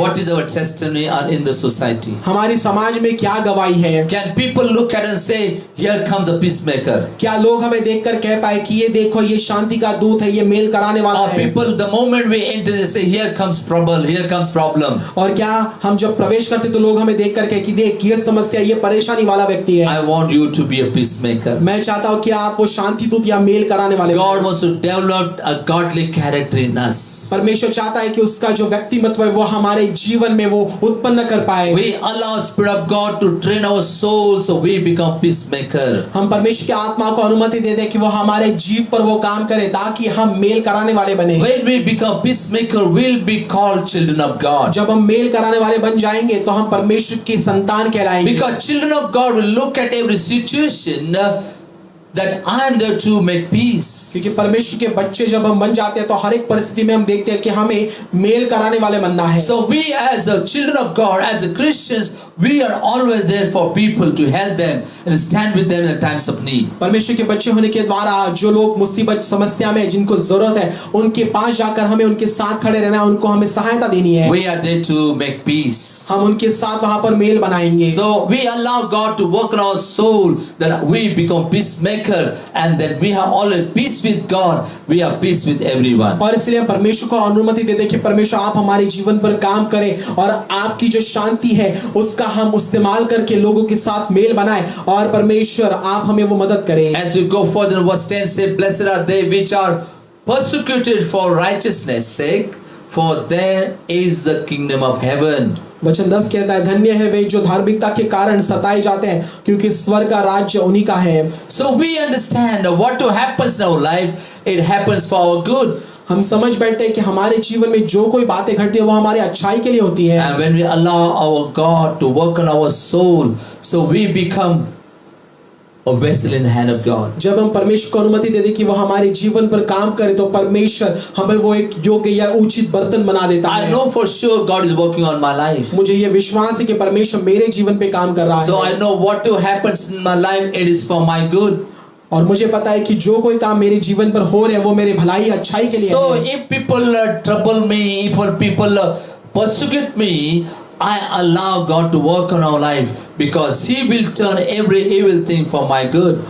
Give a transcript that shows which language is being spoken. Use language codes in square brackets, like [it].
[en] What is our testimony in the society? [hi] हमारी समाज में क्या गवाही है? [en] Can people look at and say, here comes a peacemaker? [hi] क्या लोग हमें देखकर कह पाए कि ये देखो ये शांति का दूत है, ये मेल कराने वाला [en] Or [hi] है? [en] people, the moment we enter, they say, here comes trouble, here comes problem. [hi] और क्या हम जब प्रवेश करते तो लोग हमें देखकर कहे कि देख ये समस्या ये परेशानी वाला व्यक्ति है। [en] I want you to be a peacemaker. [hi] मैं चाहता हूँ कि आप वो शांति दूत या मेल कराने वाले। [en] God wants to develop a godly character in us. [hi] परमेश्वर चाहता है कि उसका जो व्यक्तिमत्व है वो हमारे जीवन में वो उत्पन्न कर पाए। [en] We allow Spirit of God to train our soul so we become peacemaker. [hi] हम परमेश्वर की आत्मा को अनुमति दे दें कि वो हमारे जीव पर वो काम करे ताकि हम मेल कराने वाले बने। [en] When we become peacemaker, we'll be called children of God. [hi] जब हम मेल कराने वाले बन जाएंगे तो हम परमेश्वर की संतान कहलाएंगे। [en] Because children of God will look at every situation that I am there to make peace. [hi] क्योंकि परमेश्वर के बच्चे जब हम बन जाते हैं तो हर एक परिस्थिति में हम देखते हैं कि हमें मेल कराने वाले बनना है। [en] So we as a children of God, as a Christians, we are always there for people to help them and stand with them in times of need. [hi] परमेश्वर के बच्चे होने के द्वारा जो लोग मुसीबत समस्या में जिनको जरूरत है उनके पास जाकर हमें उनके साथ खड़े रहना है, उनको हमें सहायता देनी है। [en] We are there to make peace. [hi] हम उनके साथ वहां पर मेल बनाएंगे। [en] So we allow God to work on our soul that we become peacemaker and that we have always peace with God, we have peace with everyone. [hi] और इसलिए परमेश्वर को अनुमति दे दे कि परमेश्वर आप हमारे जीवन पर काम करें और आपकी जो शांति है उसका हम इस्तेमाल करके लोगों के साथ मेल बनाएं और परमेश्वर आप हमें वो मदद करें। [en] As we go further in verse 10 say, blessed are they which are persecuted for righteousness' sake, for there is the kingdom of heaven. [hi] वचन 10 कहता है धन्य है वे जो धार्मिकता के कारण सताए जाते हैं क्योंकि स्वर्ग का राज्य उन्हीं का है। [en] So we understand what happens in our life, it happens for our good. [hi] हम समझ बैठते हैं कि हमारे जीवन में जो कोई बातें घटती है वो हमारे अच्छाई के लिए होती है। [en] And when we allow our God to work on our soul, so we become a vessel in the hand of God. [hi] जब हम परमेश्वर को अनुमति दे दें कि वो हमारे जीवन पर काम करे तो परमेश्वर हमें वो एक योग्य या उचित बर्तन बना देता [en] I [hi] है। [en] know for sure God is working on my life. [hi] मुझे ये विश्वास है कि परमेश्वर मेरे जीवन पे काम कर रहा है। [en] So I know what happens in my life, it is for my good. [hi] और मुझे पता है कि जो कोई काम मेरे जीवन पर हो रहे हैं वो मेरे भलाई अच्छाई के लिए [en] So [hi] है। [en] if people trouble me, if people persecute me, I allow God to work on our life because He will turn every evil thing for my good.